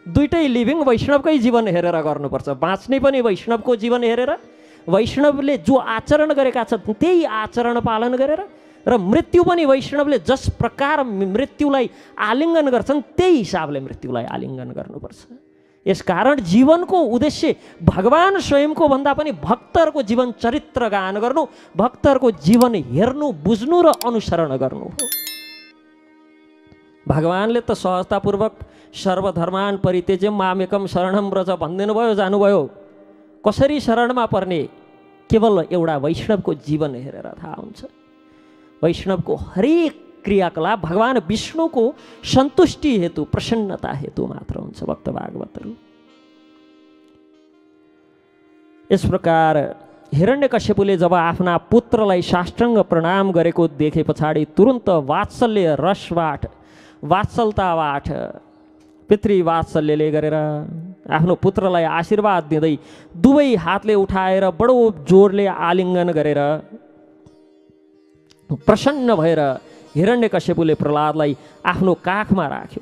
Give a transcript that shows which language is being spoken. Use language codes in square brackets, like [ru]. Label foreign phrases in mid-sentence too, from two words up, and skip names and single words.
[ne] दुइटै लिभिङ वैष्णवकै जीवन हेरेर गर्नुपर्छ। बाँच्ने पनि वैष्णवको जीवन हेरेर, वैष्णवले जो आचरण गरेका छन् त्यही आचरण पालन गरेर, र मृत्यु पनि वैष्णवले जस प्रकार मृत्युलाई आलिङ्गन गर्छन् त्यही हिसाबले मृत्युलाई आलिङ्गन गर्नुपर्छ। यसकारण जीवनको उद्देश्य भगवान स्वयंको भन्दा पनि भक्तहरूको जीवन चरित्र गान गर्नु, भक्तहरूको जीवन हेर्नु, बुझ्नु र अनुसरण गर्नु हो। भगवानले त सहजतापूर्वक [sa] सर्वधर्मान परित्यज्य मामेकम शरणम व्रज [ne] भनिदिनु भयो, जानुभयो। कसरी शरणमा पर्ने केवल एउटा वैष्णवको जीवन हेरेर थाहा हुन्छ। वैष्णवको हरेक क्रियाकलाप भगवान विष्णुको सन्तुष्टि हेतु, प्रसन्नता हेतु मात्र हुन्छ। भक्त भागवतहरू यस प्रकार हिरण्यकश्यपुले जब आफ्ना पुत्रलाई साष्टाङ्ग प्रणाम गरेको देखे पछाडि तुरुन्त वात्सल्य रसबाट, वात्सलताबाट, पितृवात्सल्यले गरेर आफ्नो पुत्रलाई आशीर्वाद दिँदै दुवै हातले उठाएर बडो जोडले आलिङ्गन गरेर प्रसन्न भएर हिरण्यकश्यपुले प्रहलादलाई आफ्नो काखमा राख्यो।